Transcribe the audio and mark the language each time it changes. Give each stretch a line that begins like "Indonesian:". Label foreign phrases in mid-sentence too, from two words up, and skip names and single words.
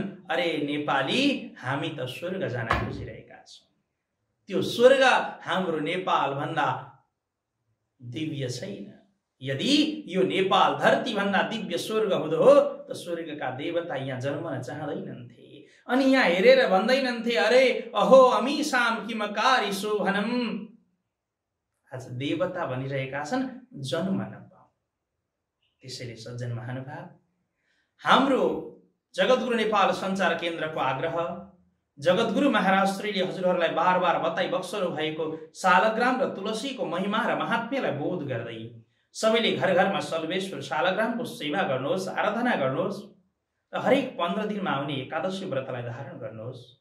Nepali: अरे नेपाली, हामी त स्वर्ग जान खोजिरहेका छौँ। त्यो स्वर्ग हाम्रो नेपाल भन्दा दिव्य छैन। यदि यो नेपाल धरती भन्दा दिव्य स्वर्ग हुँदो हो त स्वर्गका देवता यहाँ जन्मन चाहँदैनन्थे अनि यहाँ हेरेर भन्दैनन्थे, अरे
Sanskrit: अहो अमीसाम किमकारी शोभनम।
Nepali: आज देवता भनिरहेका छन् जन्म नपाऊ। त्यसैले सज्जन महानुभाव, हाम्रो जगद्गुरु नेपाल सञ्चार केन्द्रको आग्रह, जगद्गुरु महाराज श्रीले हजुरहरूलाई बार बार बताइ बक्सनु भएको शालग्राम र तुलसीको महिमा र महात्म्यलाई बोध गर्दै सबैले घर घरमा सर्वेश्वर शालग्रामको सेवा गर्नुहोस्, आराधना गर्नुहोस् र हरेक 15 दिनमा आउने एकादशी व्रतलाई धारण गर्नुहोस्।